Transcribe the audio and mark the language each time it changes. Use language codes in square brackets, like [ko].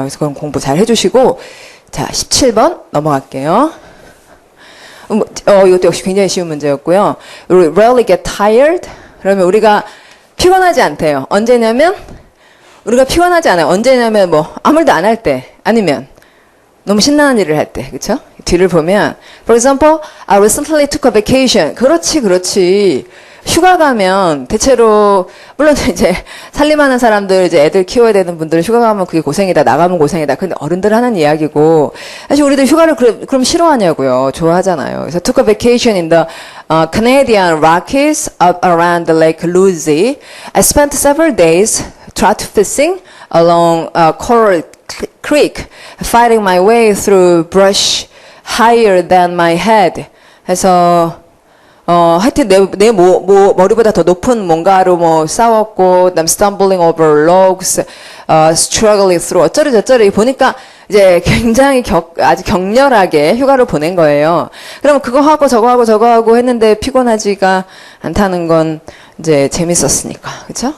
[ko] 그래서 그건 공부 잘 해주시고 자 17번 넘어갈게요. 이것도 역시 굉장히 쉬운 문제였고요. [en] Rarely get tired. [ko] 그러면 우리가 피곤하지 않대요. 언제냐면 우리가 피곤하지 않아요. 언제냐면 뭐 아무 일도 안 할 때 아니면 너무 신나는 일을 할 때. 그렇죠? 뒤를 보면 [en] For example, I recently took a vacation. [ko] 그렇지. 휴가 가면 대체로 물론 이제 살림하는 사람들 이제 애들 키워야 되는 분들 휴가 가면 그게 고생이다. 나가면 고생이다. 근데 어른들 하는 이야기고 사실 우리들 휴가를 그럼 싫어하냐고요. 좋아하잖아요. 그래서 [en] took a vacation in the Canadian Rockies up around Lake Lucé. I spent several days trout fishing along Coral Creek, fighting my way through brush higher than my head. [ko] 해서 하여튼 내 머리보다 더 높은 뭔가로 뭐 싸웠고, 그다음 [en] stumbling over logs, struggling through [ko] 어쩌리저쩌리 보니까 이제 굉장히 아주 격렬하게 휴가를 보낸 거예요. 그럼 그거 하고 저거 하고 했는데 피곤하지가 않다는 건 이제 재밌었으니까. 그렇죠?